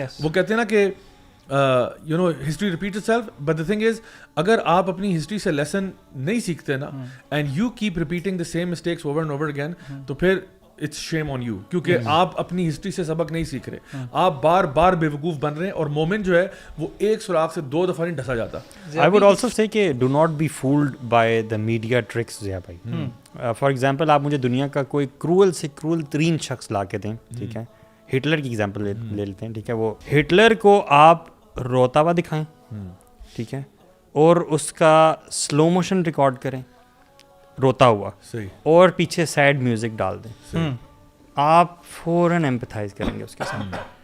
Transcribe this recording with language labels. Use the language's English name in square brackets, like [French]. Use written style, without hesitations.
[Urdu] وہ کہتے ہیں نا کہ [English] you know history repeat itself, but the thing is [Urdu] اگر آپ اپنی ہسٹری سے لیسن نہیں سیکھتے نا [English] and you keep repeating the same mistakes over and over again, [Urdu] تو پھر [English] it's shame on you, [Urdu] کیونکہ آپ اپنی ہسٹری سے سبق نہیں سیکھ رہے, آپ بار بار بے وقوف بن رہے ہیں. اور مومن جو ہے وہ ایک سوراخ سے 2 دفعہ نہیں ڈھسا جاتا. [English] I would also say کہ do not be fooled by the media tricks Zia بھائی. [Urdu] فار ایگزامپل آپ مجھے دنیا کا کوئی کرول سے کرول ترین شخص لا کے دیں, ٹھیک ہے, ہٹلر کی ایگزامپل لے لیتے ہیں, ٹھیک ہے, وہ ہٹلر کو آپ روتا ہوا دکھائیں, ٹھیک ہے, اور اس کا سلو موشن ریکارڈ کریں روتا ہوا, اور پیچھے سیڈ میوزک ڈال دیں, آپ فوراً ایمپتھائز کریں گے اس کے ساتھ.